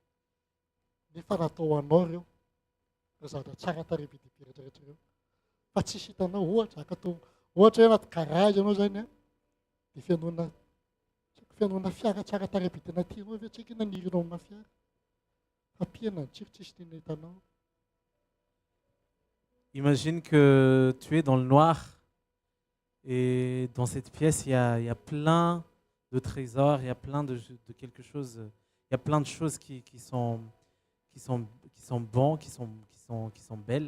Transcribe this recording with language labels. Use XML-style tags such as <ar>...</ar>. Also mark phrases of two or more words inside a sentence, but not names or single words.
<mg>Nefa raha atao anao ireo ireo zavatra tsara tarehy be dia be rehetrarehetra ireo fa tsisy hitanao ohatra akatao ohatra hoe anaty garage ianao zany dia fianoana fiara tsara tarehy be tena tianao avy tsy haiko nanirinao amina fiara fa piana ny tsiro tsisy ninona hitanao.</mg> <fr>Imagine que tu es dans le noir et dans cette pièce, il y a plein de trésors, il y a plein de quelque chose, il y a plein de choses qui sont bons, qui sont belles.</fr>